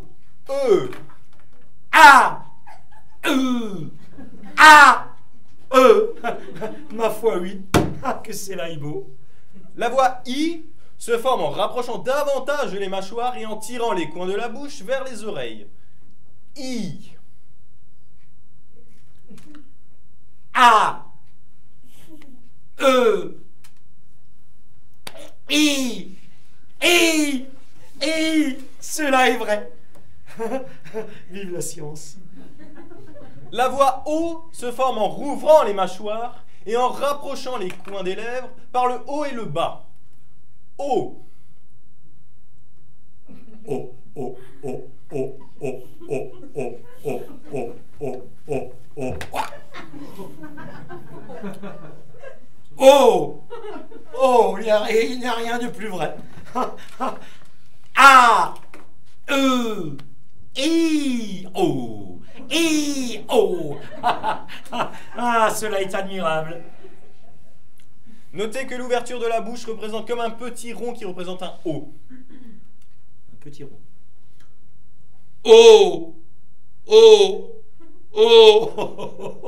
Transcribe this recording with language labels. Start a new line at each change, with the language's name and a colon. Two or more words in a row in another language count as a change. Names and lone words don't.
French: E. Ah. Ah. Ma foi, oui. Ah, que c'est là, beau. La voix I se forme en rapprochant davantage les mâchoires et en tirant les coins de la bouche vers les oreilles. I. A. E. I. I. I. Cela est vrai. Vive la science. La voix O se forme en rouvrant les mâchoires et en rapprochant les coins des lèvres par le haut et le bas. O. O. O. O. O. O. O. O. O. O. O. O. O. Oh. Oh, il n'y a rien de plus vrai. A. E. I. O. I. O. Ah, cela est admirable. Notez que l'ouverture de la bouche représente comme un petit rond qui représente un O. Un petit rond. O. O. Oh.